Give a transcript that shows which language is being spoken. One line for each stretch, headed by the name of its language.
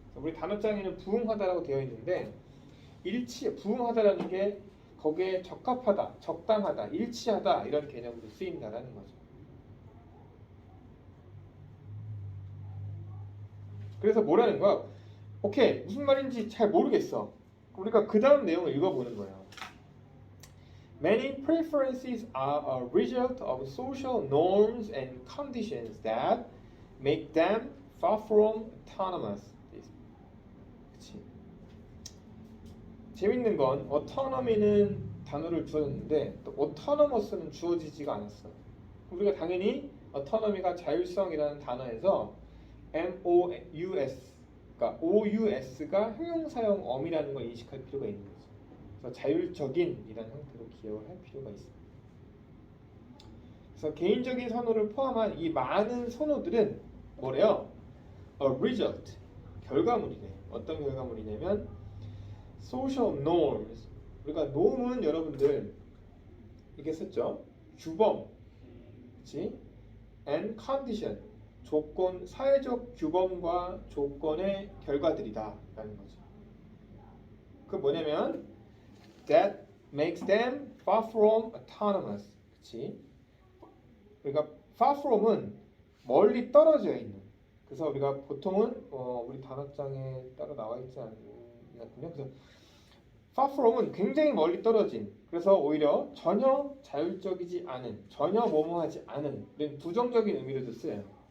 Korean: 우리 단어장에는 부응하다라고 되어 있는데 부응하다라는 게 거기에 적합하다, 적당하다, 일치하다 이런 개념으로 쓰인다라는 거죠. 그래서 뭐라는 거야? 오케이, 무슨 말인지 잘 모르겠어. 우리가 그 다음 내용을 읽어보는 거예요.
English: Many preferences are a result of social norms and conditions that make them far from autonomous.
Korean: 그치? 재밌는 건 autonomy는 단어를 주었는데 또 autonomous는 주어지지가 않았어. 우리가 당연히 autonomy가 자율성이라는 단어에서 MOUS, 그러니까 OUS가 형용사형 어미라는 걸 인식할 필요가 있는 거죠. 그래서 자율적인이라는 형태로 기억을 할 필요가 있습니다. 그래서 개인적인 선호를 포함한 이 많은 선호들은 뭐래요?
English: A result,
Korean: 결과물이래. 어떤 결과물이냐면
English: social norms.
Korean: 우리가 norm은 여러분들 이렇게 썼죠. 규범, 그렇지?
English: and condition.
Korean: 조건, 사회적 규범과 조건의 결과들이다라는 거죠. 그 뭐냐면
English: that makes them far from autonomous.
Korean: 그렇지? 그러니까 far from은 멀리 떨어져 있는. 그래서 우리가 보통은 우리 단어장에 따로 나와 있지 않군요. 그래서 far from은 굉장히 멀리 떨어진. 그래서 오히려 전혀 자율적이지 않은, 전혀 뭐뭐하지 않은 이런 부정적인 의미로도 쓰여요.